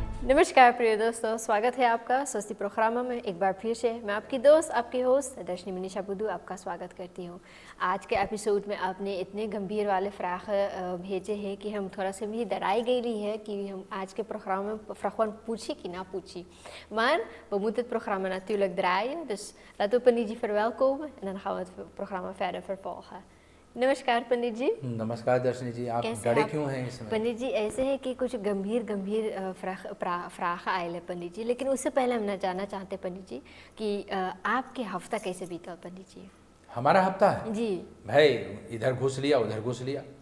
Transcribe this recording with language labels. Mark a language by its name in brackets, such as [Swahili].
[Hindi] नमस्कार प्रिय दोस्तों, स्वागत है आपका स्वस्ति प्रोग्राम में एक बार फिर से। मैं आपकी दोस्त, आपकी होस्ट दर्शनी मनीषा बुद्धू आपका स्वागत करती हूँ। आज के एपिसोड में आपने इतने गंभीर वाले फ्राख भेजे हैं कि हम थोड़ा सा भी डराई गई है कि हम आज के प्रोग्राम में [Dutch] vragen [Hindi] पूछी कि ना पूछी। [Dutch] Maar we moeten het programma natuurlijk draaien, dus laten we Pandit ji verwelkomen en dan gaan we het programma verder vervolgen। [Hindi] नमस्कार पंडित जी। नमस्कार दर्शनी जी, आप डरे क्यों हैं इस समय? पंडित जी ऐसे है कि कुछ गंभीर फ्राख आयल है पंडित जी, लेकिन उससे पहले हम जानना चाहते हैं पंडित जी कि आपके हफ्ता कैसे बीता पंडित जी? हमारा हफ्ता जी भाई, इधर घुस लिया उधर घुस लिया।